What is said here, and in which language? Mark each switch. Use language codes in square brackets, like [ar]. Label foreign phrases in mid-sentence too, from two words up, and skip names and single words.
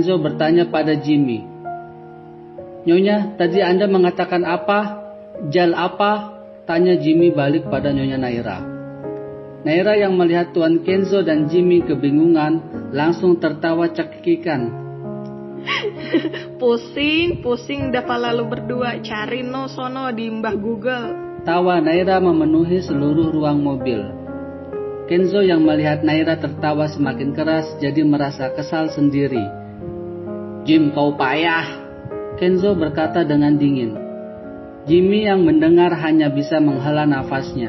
[id] Kenzo bertanya pada Jimmy. Nyonya, tadi Anda mengatakan apa? Jal apa? Tanya Jimmy balik pada Nyonya Naira. Naira yang melihat Tuan Kenzo dan Jimmy kebingungan langsung tertawa cekikikan. Pusing dah pala lu berdua, cari no sono di mbah Google. Tawa Naira memenuhi seluruh ruang mobil. Kenzo yang melihat Naira tertawa semakin keras jadi merasa kesal sendiri. Jim, kau payah, Kenzo berkata dengan dingin. Jimmy yang mendengar hanya bisa menghela nafasnya.